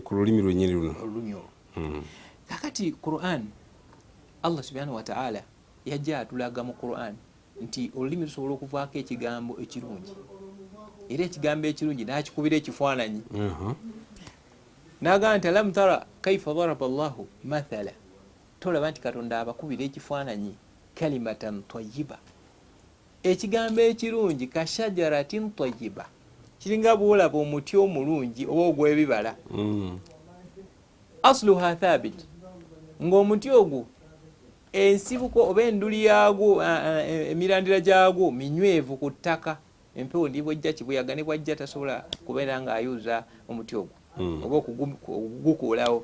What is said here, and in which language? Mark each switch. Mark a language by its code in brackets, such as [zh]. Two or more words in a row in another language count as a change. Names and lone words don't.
[lg] ku lulimi lwennyini luno. Kakati Qur'an, [ar] الله سبحانه وتعالى [lg] yajja atulaga mu Qur'an nti olulimi lusobola okuvaako ekigambo ekirungi, era ekigambo ekirungi n'akikubira ekifaananyi. N'agamba nti [ar] ألم تر كيف ضرب الله مثلا, [lg] tolaba nti Katonda abakubira ekifaananyi [ar] كلمة طيبة, [lg] ekigambo ekirungi [ar] كشجرة طيبة, [lg] kiringa bw'olaba omuti omulungi oba ogw'ebibala, [ar] أصلها ثابت, [lg] ng'omuti ogwo ensibuko oba enduli yaagwo, emirandira gyagwo minywevu ku ttaka, empewo ndi bwejja kibuyaga ne bwajja tasobola kubeera ng'ayuza omuti ogwo oba okugukuulawo.